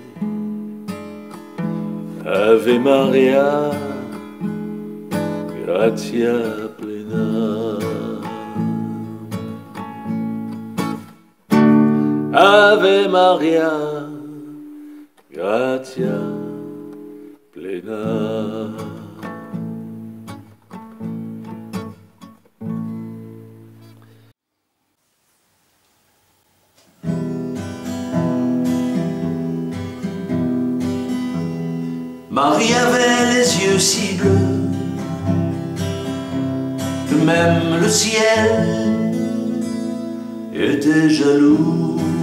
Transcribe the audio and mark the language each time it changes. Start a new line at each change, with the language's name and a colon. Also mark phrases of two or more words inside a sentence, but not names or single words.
Latin: Ave Maria, gratia plena. Ave Maria, gratia plena.
French: Marie avait les yeux si bleus que même le ciel était jaloux.